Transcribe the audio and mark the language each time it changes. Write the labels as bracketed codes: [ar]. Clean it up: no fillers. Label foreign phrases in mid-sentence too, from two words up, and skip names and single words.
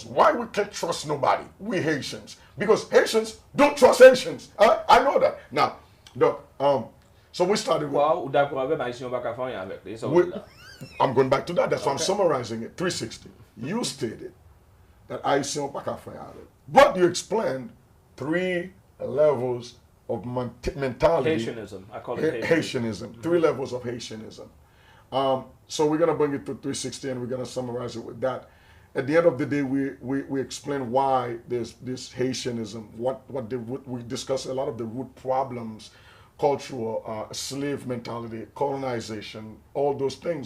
[en] Why we can't trust nobody? We Haitians. Because Haitians don't trust Haitians. I know that. Now, so we started with... I'm going back to that. That's why I'm summarizing it. 360. You stated that [ht] ayisians pa ka fè avec. [en] But you explained 3 levels of mentality. Haitianism. I call it Haitianism. 3 levels of Haitianism. So we're going to bring it to 360 and we're going to summarize it with that. At the end of the day, we explain why there's this Haitianism, we discuss a lot of the root problems, cultural, slave mentality, colonization, all those things.